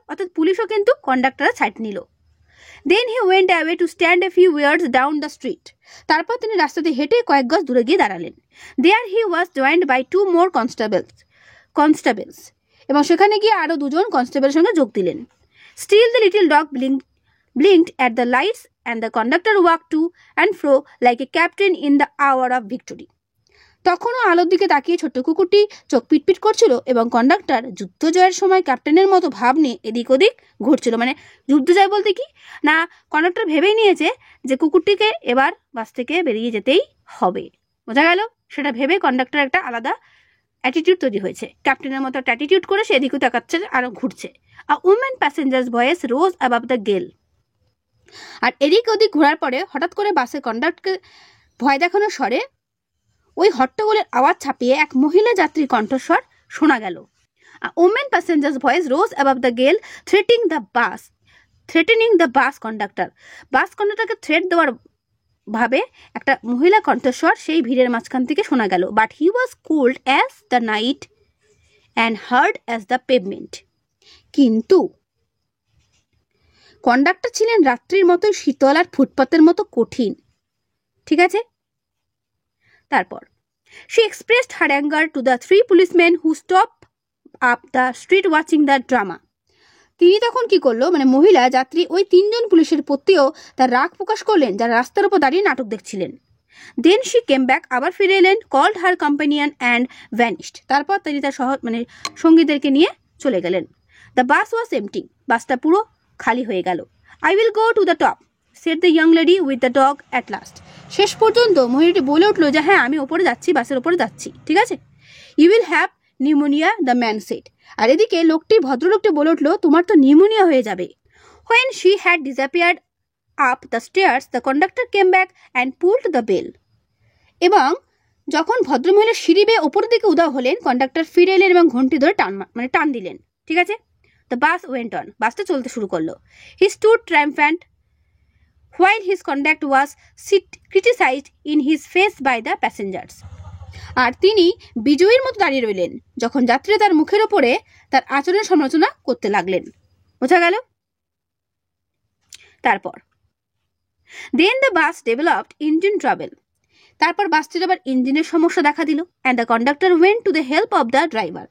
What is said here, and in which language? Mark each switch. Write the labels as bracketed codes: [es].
[bn] অর্থাৎ পুলিশও কিন্তু কন্ডাক্টরের সাইড নিল। [en] then he went away to stand a few years down the street, [bn] তারপর তিনি রাস্তাতে হেঁটে কয়েক গজ দূরে গিয়ে দাঁড়ালেন। [en] there he was joined by 2 more constables, [bn] এবং সেখানে গিয়ে আরও 2জন কনস্টেবলের সঙ্গে যোগ দিলেন। [en] Still the little dog blinked at the lights and the conductor walked to and fro like a captain in the hour of victory. [bn] তখনও আলোর দিকে তাকিয়ে ছোট্ট কুকুরটি চোখ পিটপিট করছিল এবং কন্ডাক্টর যুদ্ধ জয়ের সময় ক্যাপ্টেনের মতো ভাব নিয়ে এদিক ওদিক ঘুরছিল। মানে যুদ্ধ জয় বলতে কি না, কন্ডাক্টর ভেবেই নিয়েছে যে কুকুরটিকে এবার বাস থেকে বেরিয়ে যেতেই হবে। বোঝা গেল? সেটা ভেবে কন্ডাক্টর একটা আলাদা অ্যাটিটিউড তৈরি হয়েছে। ক্যাপ্টেনের মতো একটা অ্যাটিটিউড করে সে এদিকে তাকাচ্ছে আর ঘুরছে। [en] A woman passenger's voice rose above the gale. [bn] আর এদিক ওদিক ঘোরার পরে হঠাৎ করে বাসের কন্ডাক্টরকে ভয় দেখানোর স্বরে ওই হট্টগোলের আওয়াজ ছাপিয়ে এক মহিলা যাত্রীর কণ্ঠস্বর শোনা গেল। [en] A woman passenger's voice rose above the gale, threatening the bus conductor. [bn] Bus কন্ডাক্টরকে threat দেওয়ার ভাবে একটা মহিলা কণ্ঠস্বর সেই ভিড়ের মাঝখান থেকে শোনা গেল। [en] But he was cold as the night and hard as the pavement. [bn] কিন্তু কন্ডাক্টর ছিলেন রাত্রির মতোই শীতল আর ফুটপাতের মতো কঠিন। ঠিক আছে, তারপর [en] she expressed her anger to the 3 policemen who stopped up the street watching the drama. [bn] তিনি তখন কি করলো, মানে মহিলা যাত্রী ওই 3 জন পুলিশের প্রতিও তার রাগ প্রকাশ করলেন যারা রাস্তার উপর দাঁড়িয়ে নাটক দেখছিলেন। [en] then she came back, [bn] আবার ফিরে এলেন, [en] Called her companion and vanished. [bn] তারপর তিনি তার সঙ্গীদেরকে নিয়ে চলে গেলেন। [en] the bus was empty, [bn] বাসটা পুরো খালি হয়ে গেল। [en] I will go to the top, said the young lady with the dog at last. [bn] শেষ পর্যন্ত মহিলাটি বলে উঠলো যে হ্যাঁ আমি ওপরে যাচ্ছি, বাসের ওপরে যাচ্ছি, ঠিক আছে। [en] You will have pneumonia, the man said. [bn] আর এদিকে ভদ্রলোকটি বলে উঠলো তোমার তো নিউমোনিয়া হয়ে যাবে। [en] When she had disappeared up the stairs, the conductor came back and pulled the bell. [bn] এবং যখন ভদ্রমহিলা সিঁড়ি বেয়ে ওপরের দিকে উধাও হলেন, কন্ডাক্টর ফিরে এলেন এবং ঘন্টি ধরে টান দিলেন। ঠিক আছে, [en] the bus went on, [bn] বাসটা চলতে শুরু করলো। [en] He stood triumphant while his conduct was criticized in his face by the passengers. [bn] আর তিনি বিজয়ীর মতো দাঁড়িয়ে রইলেন যখন যাত্রীরা তার মুখের ওপরে তার আচরণের সমালোচনা করতে লাগলেন। বোঝা গেল? [en] তারপর then the bus developed engine trouble. [bn] তারপর বাসটির আবার ইঞ্জিনের সমস্যা দেখা দিল। [en] And the conductor went to the help of the driver.